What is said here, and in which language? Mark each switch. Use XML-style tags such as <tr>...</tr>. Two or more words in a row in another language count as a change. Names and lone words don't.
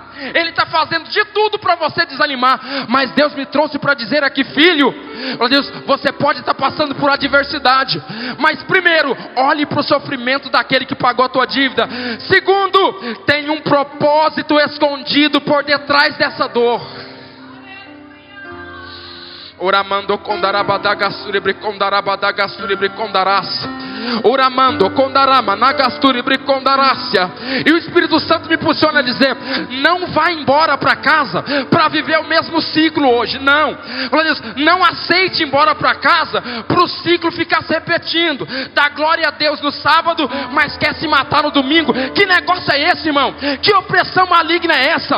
<pt>Ele está fazendo de tudo para você desanimar. Mas Deus me trouxe para dizer aqui: filho, Deus, você pode estar passando por adversidade, mas primeiro, olhe para o sofrimento daquele que pagou a tua dívida. Segundo, tem um propósito escondido por detrás dessa dor. Oramando kondarabadagasuribre kondarabadagasuribre kondaras. Oramando kondarama nagasturibre kondarácia. E o Espírito Santo me impulsiona a dizer: não vá embora para casa para viver o mesmo ciclo hoje. Não, não aceite ir embora para casa para o ciclo ficar se repetindo. Dá glória a Deus no sábado, mas quer se matar no domingo. Que negócio é esse, irmão? Que opressão maligna é essa?</pt>